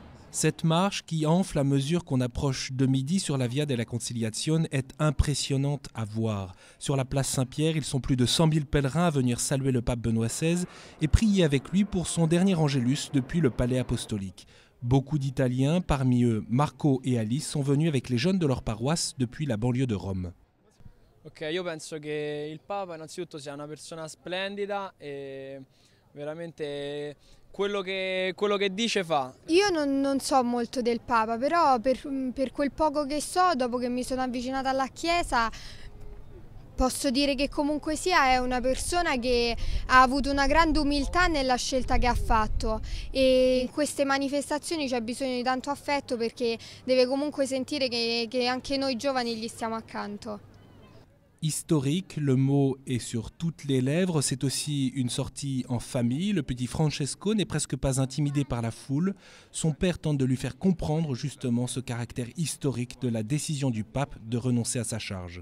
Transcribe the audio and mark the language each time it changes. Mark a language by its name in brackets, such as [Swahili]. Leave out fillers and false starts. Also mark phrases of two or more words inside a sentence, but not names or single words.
[French] Cette marche qui enfle à mesure qu'on approche de midi sur la Via della Conciliazione est impressionnante à voir. Sur la place Saint-Pierre, ils sont plus de 100 000 pèlerins à venir saluer le pape Benoît XVI et prier avec lui pour son dernier Angélus depuis le palais apostolique. Beaucoup d'Italiens, parmi eux Marco et Alice, sont venus avec les jeunes de leur paroisse depuis la banlieue de Rome. [Italian] Ok, io penso che il Papa innanzitutto sia una persona splendida e veramente quello che dice fa. Io non so molto del Papa, però per quel poco che so, dopo che mi sono avvicinata alla Chiesa, posso dire che comunque sia è una persona che ha avuto una grande umiltà nella scelta che ha fatto e in queste manifestazioni c'è bisogno di tanto affetto perché deve comunque sentire che anche noi giovani gli stiamo accanto. [French] Historique, le mot est sur toutes les lèvres, c'est aussi une sortie en famille. Le petit Francesco n'est presque pas intimidé par la foule. Son père tente de lui faire comprendre justement ce caractère historique de la décision du pape de renoncer à sa charge.